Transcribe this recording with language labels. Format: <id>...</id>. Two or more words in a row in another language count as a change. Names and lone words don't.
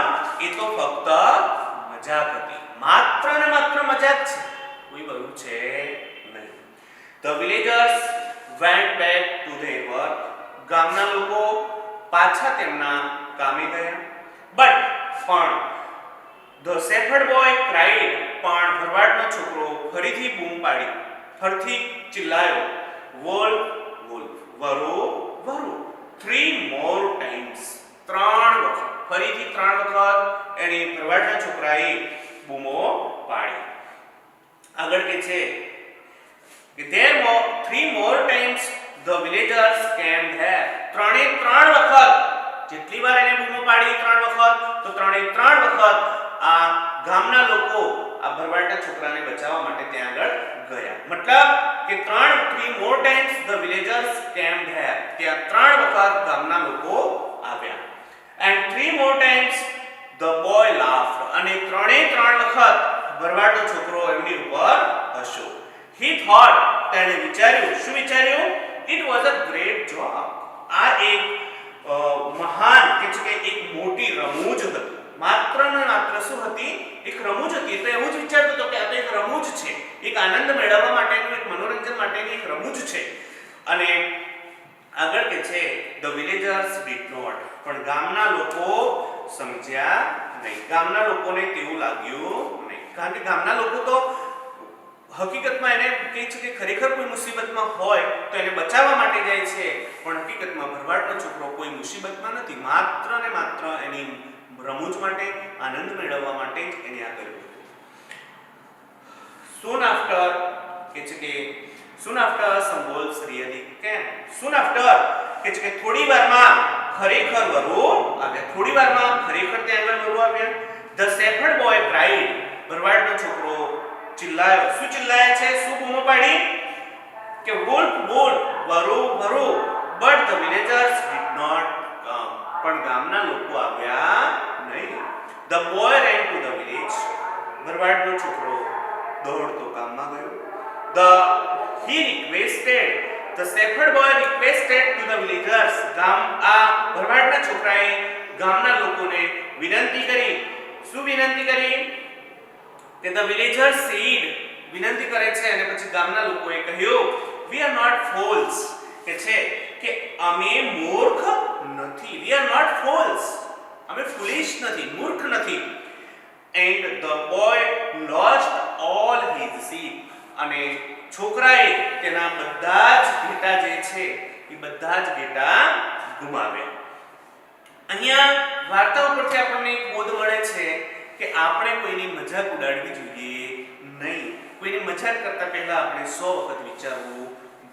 <gu>એ તો ફક્ત મજાક હતી, માત્ર ને માત્ર મજાક છે, કોઈ વરુ છે નહીં.</gu> <en>the villagers went back to their work.</en> <gu>ગામના લોકો પાછા તેમના કામે ગયા. પણ</gu> <en>the shepherd boy cried,</en> <gu>પણ ભરવાડનો છોકરો ફરીથી બૂમ પાડી, ફરીથી ચિલ્લાયો,</gu> <en>wolf wolf,</en> <gu>વરો વરો,</gu> <en>3 more times,</en> <gu>3 વખત, ફરીથી 3 વખત એની ભરવાડના છોકરાએ બૂમો પાડી. આગળ કે છે કે</gu> <en>there 3 more times the villagers came there.</en> <gu>3 વખત, જેટલી વાર એને બૂમો પાડી 3 વખત, તો 3 વખત આ ગામના લોકો આ ભરવાડના છોકરાને બચાવવા માટે ત્યાં આગળ ગયા. મતલબ કે</gu> <en>3 more times the villagers came there.</en> <gu>ત્યાં 3 વખત ગામના લોકો આવ્યા.</gu> <en>and 3 more times the boy laughed.</en> <gu>અને 3 વખત ભરવાડનો છોકરો એમની ઉપર હસ્યો.</gu> <en>he thought,</en> <gu>તેણે વિચાર્યું, શું વિચાર્યું?</gu> <en>it was a great job.</en> <gu>આ એક મહાન કે છે કે એક મોટી રમૂજ હતી. માત્ર ને માત્ર શું હતી? એક રમૂજ હતી. તો એવું જ વિચારતો હતો કે આ તો એક રમૂજ છે, એક આનંદ મેળવવા માટેનું, એક મનોરંજન માટેની એક રમૂજ છે. અને આગળ કે છે</gu> <en>the villagers did not,</en> <gu>પણ ગામના લોકો સમજ્યા નહીં. ગામના લોકોને તેવું લાગ્યું નહીં, કારણ કે ગામના લોકો તો હકીકતમાં એને કહે છે કે ખરેખર કોઈ મુસીબતમાં હોય તો એને બચાવવા માટે જાય છે, પણ હકીકતમાં ભરવાડનો છોકરો કોઈ મુસીબતમાં નથી, માત્ર ને માત્ર એની રમૂજ માટે, આનંદ મેળવવા માટે જ એને આ કર્યું.</gu> <en>soon after</en> <gu>કે છે કે</gu> <en>soon after some wolves really came. soon after</en> <gu>કે છે કે થોડી વારમાં ખરેખર વરુ આવ્યા. થોડી વારમાં ખરેખર ત્યાં આગળ વરુ આવ્યા.</gu> <en>the shepherd boy cried,</en> <gu>ભરવાડનો છોકરો ચિલ્લાયો. શું ચિલ્લાય છે? શું બૂમો પાડી?</gu> <en>કે wolf wolf,</en> <gu>વરુ વરુ,</gu> <en>but the villagers did not come.</en> <gu>પણ ગામના લોકો આવ્યા નહીં.</gu> <en>the boy ran to the village.</en> <gu>ભરવાડનો છોકરો દોડતો ગામમાં ગયો.</gu> <en>the shepherd boy requested to the villagers.</en> <gu>આ ભરવાડના છોકરાએ ગામના લોકોને વિનંતી કરી. શું વિનંતી કરી? કે</gu> <en>the villagers said,</en> <gu>વિનંતી કરે છે અને પછી ગામના લોકોએ કહ્યું,</gu> <en>we are not fools,</en> <gu>કે છે કે અમે મૂર્ખ નથી.</gu> <en>we are not fools,</en> <gu>અમે foolish નથી, મૂર્ખ નથી.</gu> <en>and the boy lost all his sheep,</en> <gu>અને છોકરાએ તેના બધા જ ઘેટા જે છે એ બધા જ ઘેટા ગુમાવ્યા. અહીંયા વાર્તા ઉપરથી આપણને એક બોધ મળે છે કે આપણે કોઈની મજાક ઉડાડવી જોઈએ નહીં. કોઈની મજાક કરતા પહેલા આપણે 100 વખત વિચારવું</gu>